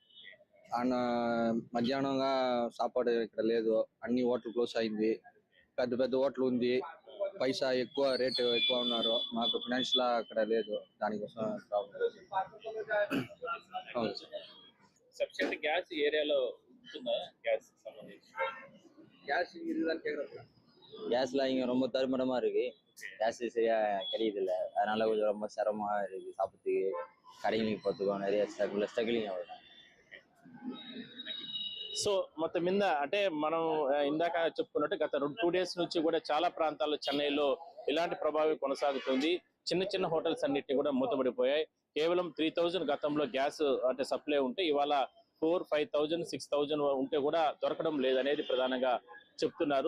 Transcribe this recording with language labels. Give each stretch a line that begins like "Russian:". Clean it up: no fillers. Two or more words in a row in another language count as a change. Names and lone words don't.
Telugu: మధ్యాహ్నంగా సాపాడు ఇక్కడ లేదు. అన్ని హోటల్ క్లోజ్ అయింది. పెద్ద పెద్ద హోటల్ ఉంది, పైసా ఎక్కువ, రేట్ ఎక్కువ ఉన్నారు. మాకు ఫైనాన్షియల్ అక్కడ లేదు, దానికోసం ప్రాబ్లం. సఫిషియెంట్ గ్యాస్ ఏరియాలో ఉంటుందా? గ్యాస్ సంబంధించి
Tamil: கேஸ் இதுதான் கேக்குறேன். கேஸ்லாம் இங்கே ரொம்ப தருமடமாக இருக்குது. கேஸ் சரியாக கிடைக்குதில்ல, அதனால கொஞ்சம் ரொம்ப சிரமமாக இருக்குது சாப்பிட்றதுக்கு. கடைங்களுக்கு நிறைய ஸ்ட்ரகிளிங் ஆகுது.
Telugu: సో మొత్తం మీద అంటే మనం ఇందాక చెప్పుకున్నట్టు గత 2 డేస్ నుంచి కూడా చాలా ప్రాంతాల్లో చెన్నైలో ఇలాంటి ప్రభావం కొనసాగుతుంది. చిన్న చిన్న హోటల్స్ అన్నిటిని కూడా మూతపడిపోయాయి. కేవలం 3000 గతంలో గ్యాస్ అంటే సప్లై ఉంటే ఇవాళ 4, 5000, 6000 ఉంటే కూడా దొరకడం లేదనేది ప్రధానంగా చెప్తున్నారు.